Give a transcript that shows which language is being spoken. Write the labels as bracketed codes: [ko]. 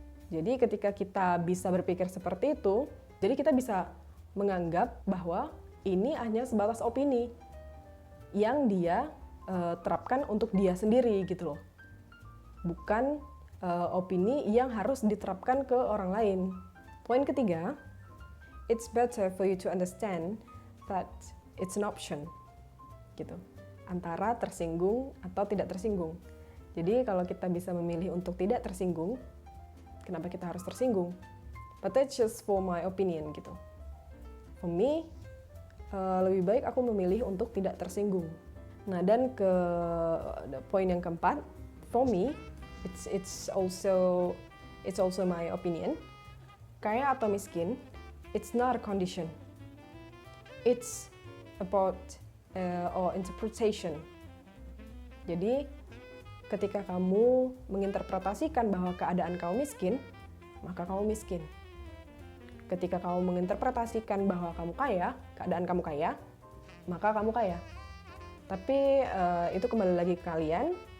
[id] Jadi ketika kita bisa berpikir seperti itu, jadi kita bisa menganggap bahwa ini hanya sebatas opini yang dia terapkan untuk dia sendiri gitu loh. Bukan opini yang harus diterapkan ke orang lain. Poin ketiga, [en] it's better for you to understand that it's an option gitu. [id] Antara tersinggung atau tidak tersinggung. Jadi kalau kita bisa memilih untuk tidak tersinggung, kenapa kita harus tersinggung? [en] But that's just for my opinion [id] gitu. [en] For me, [id] lebih baik aku memilih untuk tidak tersinggung. Nah, dan ke poin yang keempat, [en] for me, it's also my opinion. [id] Kaya atau miskin, [en] it's not a condition. It's about or interpretation. [id] Jadi, ketika kamu menginterpretasikan bahwa keadaan kamu miskin, maka kamu miskin. Ketika kamu menginterpretasikan bahwa kamu kaya, keadaan kamu kaya, maka kamu kaya. Tapi itu kembali lagi ke kalian.